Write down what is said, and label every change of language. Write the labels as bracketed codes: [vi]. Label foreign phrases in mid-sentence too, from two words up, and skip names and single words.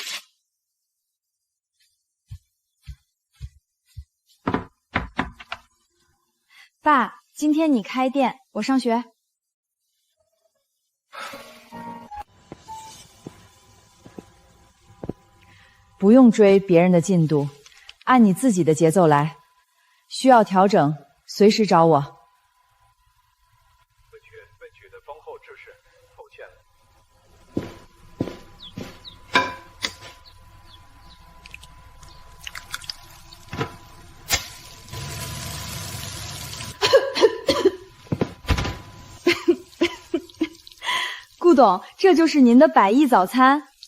[zh] 爸，今天你開店，我上學。不用追別人的進度，按你自己的節奏來。需要調整，隨時找我。本曲的丰厚制式，抱歉。顧董，這就是您的百億早餐。